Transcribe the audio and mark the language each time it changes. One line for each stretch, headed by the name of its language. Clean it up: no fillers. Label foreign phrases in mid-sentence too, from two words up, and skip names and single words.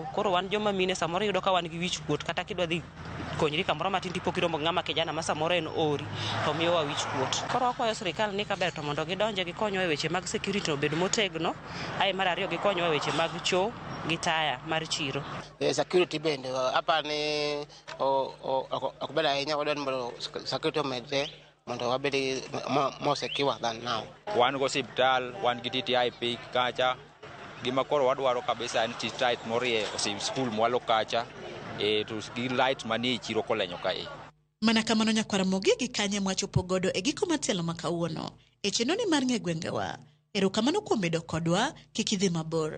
Luo (Kenya and Tanzania): Koro wan joma mine samoro iyudo ka wan gi wich kuot kata kidwa dhi konyri kamoro matin tipo kiromo ng'ama kijana ma samoro en ori to miyo wa wich kuot. Koro akwayo sirikal ni kaber to mondo gidonje gikonyo e weche mag security obed motegno. Ae mar ariyo gikonyo e weche mag cho gi taya mar chiro. Security bende hapa ni okubeda ahinya wadwani mondo security omedre mondo wabedi
English: more secure than now.
Luo (Kenya and Tanzania): Wan go hospital, wan gi TTI pik kacha. Gima koro wadwaro kabisa en TTI morie osim school mwalo kacha. To gi light mani chiro kolenyo ka e. Mana kamano nyakwara mogi gi kanye mwachopo godo e giko matielo makawuono. E chenoni mar ng'e gwengewa. Erokamano kuom bedo kodwa kik idhi mabor.